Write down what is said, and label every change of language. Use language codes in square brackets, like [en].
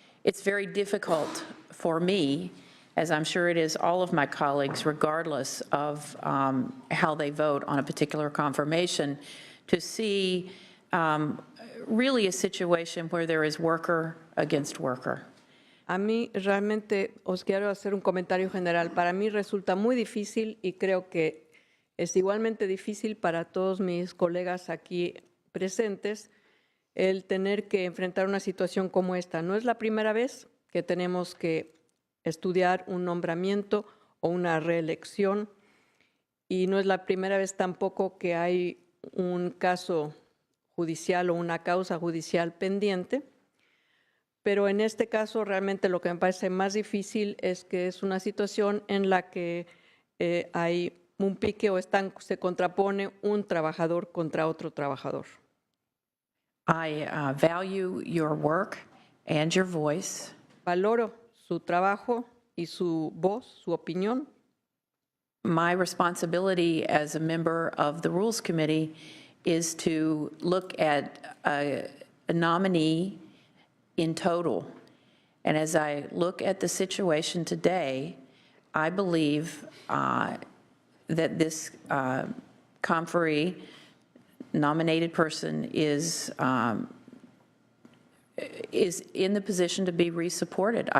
[en] It's very difficult for me, as I'm sure it is all of my colleagues, regardless of how they vote on a particular confirmation, to see really a situation where there is worker against worker. [es] A mí realmente os quiero hacer un comentario general. Para mí resulta muy difícil y creo que es igualmente difícil para todos mis colegas aquí presentes el tener que enfrentar una situación como esta. No es la primera vez que tenemos que estudiar un nombramiento o una reelección y no es la primera vez tampoco que hay un caso judicial o una causa judicial pendiente, pero en este caso realmente lo que me parece más difícil es que es una situación en la que hay un pique o se contrapone un trabajador contra otro trabajador. [en] I value your work and your voice. [es] Valoro su trabajo y su voz, su opinión. [en] My responsibility as a member of the Rules Committee is to look at a nominee in total. And as I look at the situation today, I believe that this conferee nominated person is in the position to be re-supported.